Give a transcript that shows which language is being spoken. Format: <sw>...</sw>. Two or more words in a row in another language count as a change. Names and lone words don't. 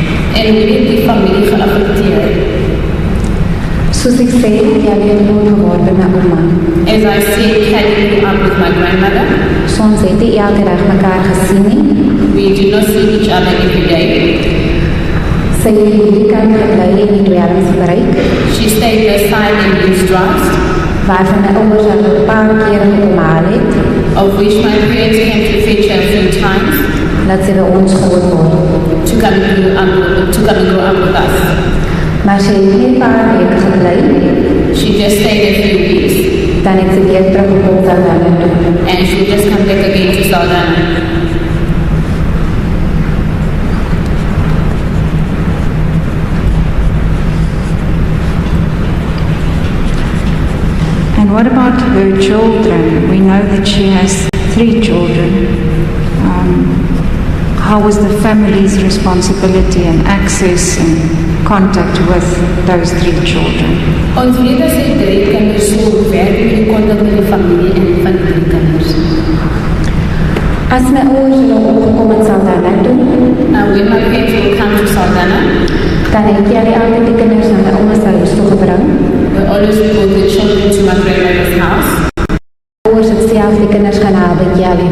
<af>En hoe het die familie geaffecteerd? Soos ek sê, Kelly het groot geword by my ouma.</af> <en>As I said, Kelly grew up with my grandmother.</en> <af>So ons het nie elke dag mekaar gesien nie.</af> <en>We did not see each other every day.</en> <af>Sy het hierdie kant gebly en die dwelms gebruik,</af> <en>She stayed beside and used drugs,</en> <af>waarvan my ouers haar 'n paar keer gekom haal het,</af> <en>of which my parents came to fetch her a few times</en> <af>dat sy by ons groot word.</af> <en>to come and grow up with us.</en> <af>Maar sy het nie 'n paar weke gebly,</af> <en>She just stayed a few weeks,</en> <af>dan het sy weer teruggekom Saldanha toe.</af> <en>and she would just come back again to Saldanha. And what about her children? We know that she has 3 children. How was the family's responsibility and access and contact with those 3 children?</en> <af>Ons weet dat sy 3 kinders so werk in die contact met die familie en van die 3 kinders. As my ouers hulle opgekom in Saldanha toe,</af> <en>Now when my parents will come to Saldanha,</en> <af>dan het Kelly altyd die kinders na my ouma se huis toe gebring.</af> <en>we always brought the children to my grandmother's house,</en> <af>Ouers het self die kinders gaan haal by Kelly.</af>